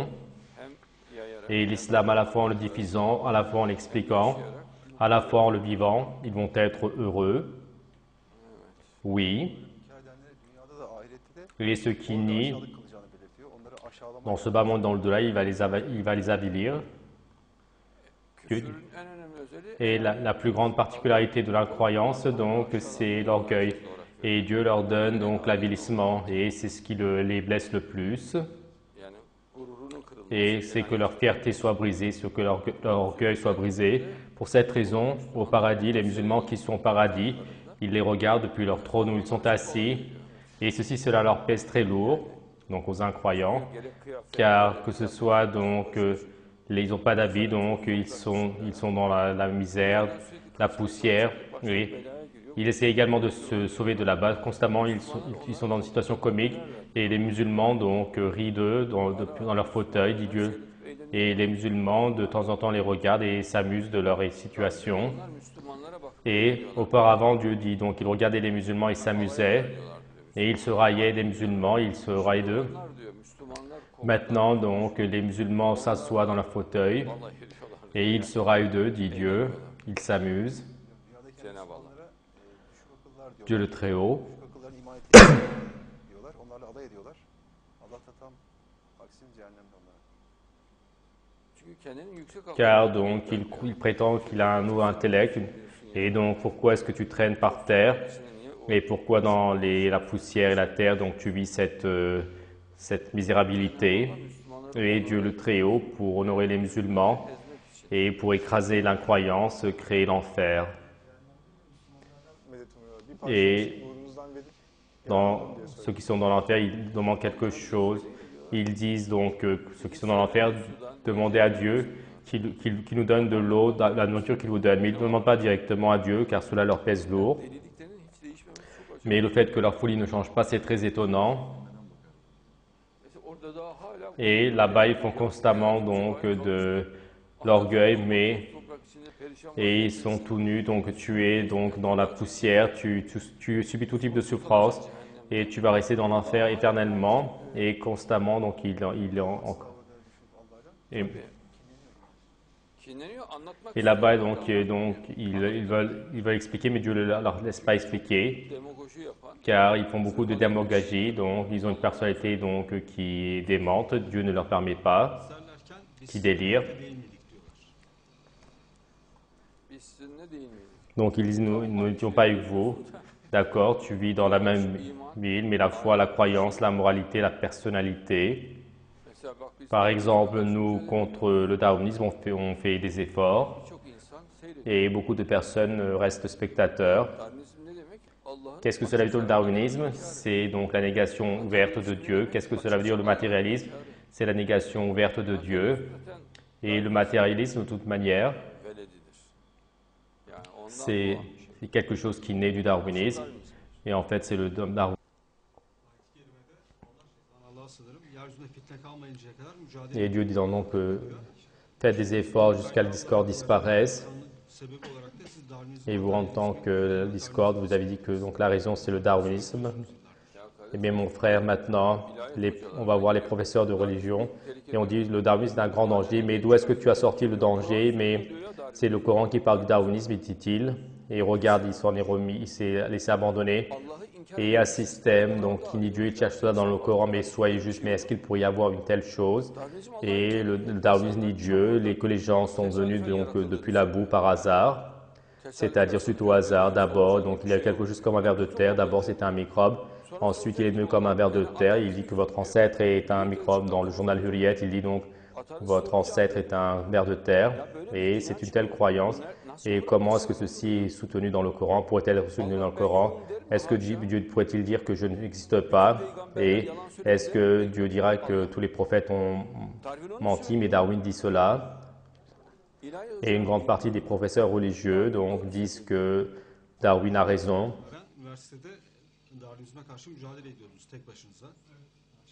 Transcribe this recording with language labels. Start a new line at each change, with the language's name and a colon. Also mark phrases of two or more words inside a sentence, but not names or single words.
Turkish: hem yayarak
French: Et l'islam, à la fois en le diffusant, à la fois en l'expliquant, à la fois en le vivant, ils vont être heureux. Oui. Et ceux qui nient dans ce bas monde, dans le delà, il va les avilir.
Turkish: küfrün en önemli özelliği
French: Et la plus grande particularité de l'incroyance, donc, c'est l'orgueil. Et Dieu leur donne donc l'avilissement, et c'est ce qui les blesse le plus.
Turkish: yani gururunun kırılması.
French: Et c'est que leur fierté soit brisée, que leur orgueil soit brisé. Pour cette raison, au paradis, les musulmans qui sont au paradis, ils les regardent depuis leur trône où ils sont assis, et cela leur pèse très lourd, donc aux incroyants,
Turkish: Gerek kıyafet,
French: car que ce soit donc ils n'ont pas d'habit, donc ils sont dans la misère, la poussière. Oui. Ils essaient également de se sauver de là-bas. Constamment, ils sont dans une situation comique, et les musulmans donc rient d'eux dans leur fauteuil, dit Dieu. Et les musulmans, de temps en temps, les regardent et s'amusent de leur situation.
Turkish: onlar Müslümanlara bak.
French: Et auparavant, Dieu dit, donc ils regardaient les musulmans, ils s'amusaient, et ils se raillaient des musulmans, ils se raillaient d'eux.
Turkish: Onlar diyor Müslümanlar
French: Maintenant, donc, les musulmans s'assoient dans leur fauteuil,
Turkish: vallahi diyorlar.
French: et ils se raillent d'eux, dit Dieu, ils s'amusent.
Turkish: Cenab-ı Allah.
French: Dieu le Très-Haut.
Turkish: Akıllarını iman ettiğini diyorlar. Onlarla alay ediyorlar. Allah da tam aksini cehennemde onlara. Çünkü kendinin yüksek
French: Car donc, il prétend qu'il a un nouveau intellect, et donc, pourquoi est-ce que tu traînes par terre? Et pourquoi dans la poussière et la terre, donc tu vis cette misérabilité? Et Dieu le Très-Haut, pour honorer les musulmans et pour écraser l'incroyance, créer l'enfer.
Turkish: Medet umuyor. Bir parça
French: Et
Turkish: burnunuzdan verin.
French: dans ceux qui sont dans l'enfer, ils demandent quelque chose. Ils disent donc que ceux qui sont dans l'enfer, demandez à Dieu qu'il nous donne de l'eau, de la nourriture qu'il vous donne. Mais ils ne demandent pas directement à Dieu, car cela leur pèse lourd.
Turkish: Dediklerinin hiç değişmemesi çok acayip.
French: Mais le fait que leur folie ne change pas, c'est très étonnant.
Turkish: Mesela orada daha hala
French: Et là-bas, ils font constamment donc de l'orgueil, mais
Turkish: toprak içinde perişan
French: et ils sont tout nus, donc tu es donc dans la poussière, tu subis tout type de souffrance, et tu vas rester dans l'enfer éternellement et constamment. Donc
Turkish: kinleniyor. Anlatmak
French: et là-bas, donc ils veulent expliquer, mais Dieu ne leur laisse pas expliquer,
Turkish: demagoji yapan,
French: car ils font beaucoup de démagogie, donc ils ont une personnalité donc qui est démente. Dieu ne leur permet pas, qui délire.
Turkish: biz sizinle değil miyiz?
French: Donc ils disent, nous n'étions pas avec vous. D'accord, tu vis dans la même ville, mais la foi, la croyance, la moralité, la personnalité.
Turkish: Mesela bak biz
French: Par exemple, nous, contre le darwinisme, on fait des efforts,
Turkish: birçok insan seyrediyor.
French: et beaucoup de personnes restent spectateurs.
Turkish: Darwinizm ne demek? Allah'ın
French: Qu'est-ce que cela veut dire le darwinisme? C'est donc la négation ouverte de Dieu. Qu'est-ce que cela veut dire le matérialisme? C'est la négation ouverte de Dieu. Et le matérialisme, de toute manière,
Turkish: veledidir. Yani ondan
French: c'est
Turkish: doğan
French: quelque chose qui naît du darwinisme. Et en fait, c'est le darwinisme.
Turkish: Allah'a sığınırım. Yeryüzünde fitne kalmayıncaya kadar mücadele
French: Et Dieu disant donc, faites des efforts jusqu'à la discorde disparaisse.
Turkish: sebebi olarak da siz Darwinizmi...
French: Et vous, en tant que Discord, vous avez dit que donc, la raison, c'est le darwinisme.
Turkish: Ya
French: Eh
Turkish: kardeşim,
French: bien, mon frère, maintenant, on va voir les professeurs de religion et on dit le darwinisme est un grand danger. Mais d'où est-ce que tu as sorti le danger? Mais c'est le Coran qui parle du darwinisme, dit-il. Et regarde, il s'en est remis, il s'est laissé abandonner.
Turkish: Allah'ı inkar
French: Et un système, donc, qui nie Dieu, il cherche cela dans le Coran, mais soyez juste, mais est-ce qu'il pourrait y avoir une telle chose?
Turkish: Darwinizm Allah'ı
French: Et
Turkish: inkar
French: le
Turkish: ediyor.
French: darwinisme nie Dieu, que les gens sont venus donc, depuis la boue par hasard, c'est-à-dire suite au hasard d'abord. Donc il y a quelque chose comme un ver de terre, d'abord c'était un microbe, ensuite il est devenu comme un ver de terre, il dit que votre ancêtre est un microbe. Dans le journal Hurriyet, il dit donc votre ancêtre est un ver de terre, et c'est une telle croyance. Et comment est-ce que ceci est soutenu dans le Coran? Pourrait-elle être soutenu dans le Coran? Est-ce que Dieu pourrait-il dire que je n'existe pas? Et est-ce que Dieu dira que tous les prophètes ont menti, mais Darwin dit cela? Et une grande partie des professeurs religieux donc, disent que Darwin a raison.
Turkish: Üniversitede Darwinizme karşı mücadele ediyordunuz tek başınıza.